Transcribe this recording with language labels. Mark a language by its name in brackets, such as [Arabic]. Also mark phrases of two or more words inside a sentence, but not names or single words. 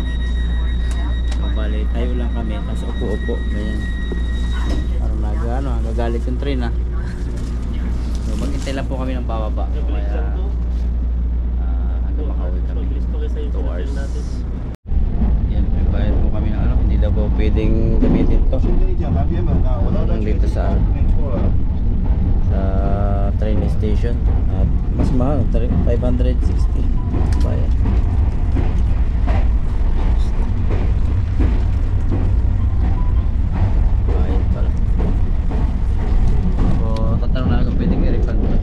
[Filipino] So, bali, tayo lang kami. Tapos upo-upo. Ganyan. Parang nagagalit yung train ah. So, maghintay lang po kami ng bababa. Kaya hanggang makauwi kami. 2 hours. Yan, nagbayad po kami ng ano. Hindi daw po pwedeng gamitin to. [Chinese] 先跟你讲，南边门啊，我到那去 [Filipino] Dito sa [Chinese] 没错了。 [Filipino] sa train station at mas mahal 560 bayad. Bayad pala. So tatanong na kung pwedeng i-refund pa.